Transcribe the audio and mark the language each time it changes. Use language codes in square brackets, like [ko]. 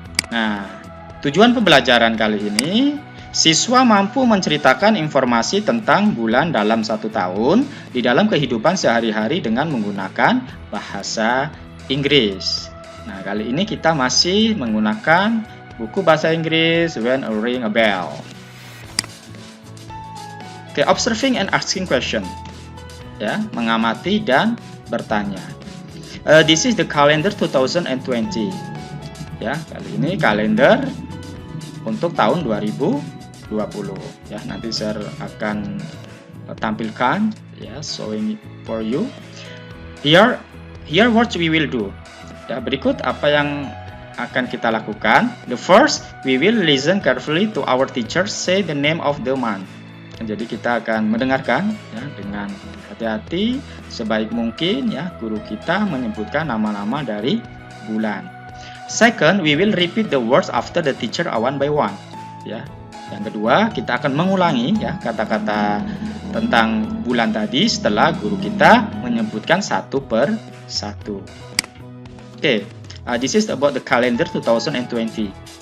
[id] Nah, tujuan pembelajaran kali ini, siswa mampu menceritakan informasi tentang bulan dalam satu tahun di dalam kehidupan sehari-hari dengan menggunakan bahasa Inggris. Nah, kali ini kita masih menggunakan buku bahasa Inggris When a Ring a Bell. [en] Oke, observing and asking question. [id] Ya, mengamati dan bertanya. [en] This is the calendar 2020. [id] Ya, kali ini kalender untuk tahun 2020. Ya, nanti saya akan tampilkan ya, [en] showing it for you. Here what we will do. [id] Ya, berikut apa yang akan kita lakukan. [en] The first, we will listen carefully to our teacher say the name of the month. [id] Jadi kita akan mendengarkan ya, dengan hati-hati sebaik mungkin ya guru kita menyebutkan nama-nama dari bulan. [en] Second, we will repeat the words after the teacher one by one. [id] Ya. Yang kedua, kita akan mengulangi ya kata-kata tentang bulan tadi setelah guru kita menyebutkan satu per satu. [en] Oke, this is about the calendar 2020.